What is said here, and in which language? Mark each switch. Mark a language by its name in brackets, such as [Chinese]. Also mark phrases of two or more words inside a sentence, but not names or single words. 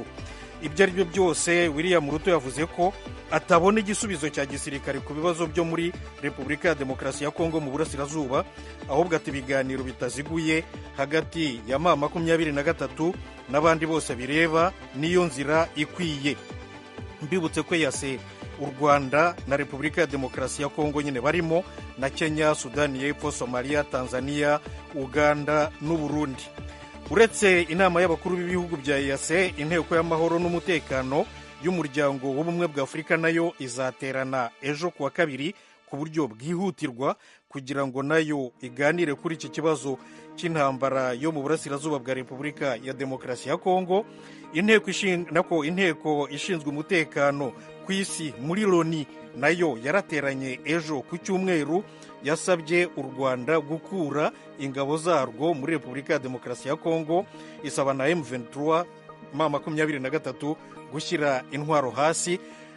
[Kinyarwanda] Ibyo ari byo byose William Ruto yavuze ko atabona igisubizo cya gisirikare ku bibazo byo muri Repubulika ya Demokarasi ya Kongo mu burasirazuba, ahubwo ati ibiganiro bitaziguye hagati ya M23 n'abandi bose bireba niyo nzira ikwiye. Mbibutse ko yase u Rwanda na Repubulika ya Demokarasi ya Kongo nyine barimo na Kenya, Sudani y'Epfo, Somalia, Tanzania, Uganda n'u Burundi. Uretse inama y'abakuru b'ibihugu bya EAC, inteko y'amahoro n'umutekano y'umuryango w'ubumwe bwa Afurika nayo izaterana ejo kuwa kabiri ku buryo bwihutirwa kugira ngo nayo iganire kuri iki kibazo cy'intambara yo mu burasirazuba bwa Repubulika ya Demokarasi ya Kongo. Inteko ishinzwe umutekano ku isi muri Loni nayo yarateranye ejo ku cyumweru, yasabye u Rwanda gukura ingabo zarwo muri Repubulika ya Demokarasi ya Kongo, isaba na M23 gushyira intwaro hasi.